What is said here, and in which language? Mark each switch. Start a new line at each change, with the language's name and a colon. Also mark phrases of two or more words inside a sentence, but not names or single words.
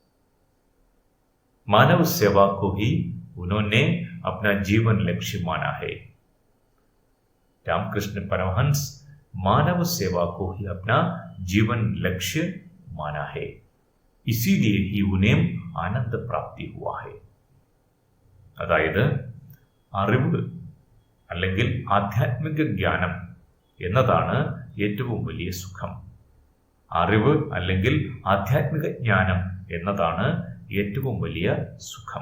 Hindi: मानव सेवा को ही उन्होंने अपना जीवन लक्ष्य माना है। रामकृष्ण परमहंस मानव सेवा को ही अपना जीवन लक्ष्य माना है। इसीलिए ही उन्हें आनंद प्राप्ति हुआ है।
Malayalam: അതായത് അറിവ് അല്ലെങ്കിൽ ആധ്യാത്മിക ജ്ഞാനം എന്നതാണ് ഏറ്റവും വലിയ സുഖം. അറിവ് അല്ലെങ്കിൽ ആധ്യാത്മിക ജ്ഞാനം എന്നതാണ് ഏറ്റവും വലിയ സുഖം.